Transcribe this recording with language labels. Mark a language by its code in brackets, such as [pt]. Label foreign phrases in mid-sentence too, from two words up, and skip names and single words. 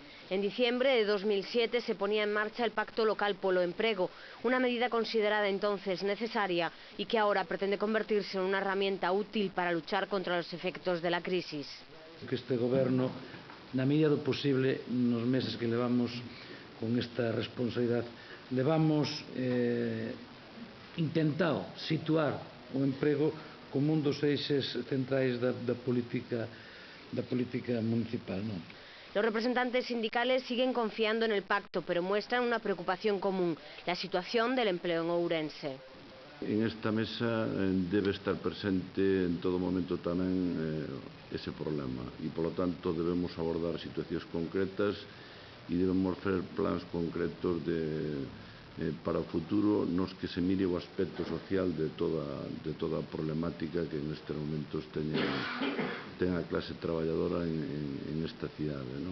[es] En diciembre de 2007 se ponía en marcha el Pacto Local polo Emprego, una medida considerada entonces necesaria y que ahora pretende convertirse en una herramienta útil para luchar contra los efectos de la crisis. [gl] Que este Goberno, na medida do posible, nos meses que levamos con esta responsabilidade, levamos intentado situar o emprego como un dos eixes centrais da política municipal, non? [es] Los representantes sindicales siguen confiando en el pacto, pero muestran una preocupación común, la situación del empleo en Ourense. [gl] En esta mesa debe estar presente en todo momento tamén ese problema e, polo tanto, debemos abordar situacións concretas e debemos facer plans concretos para o futuro nos que se mire o aspecto social de toda a problemática que nestes momentos ten a clase traballadora en esta cidade, non?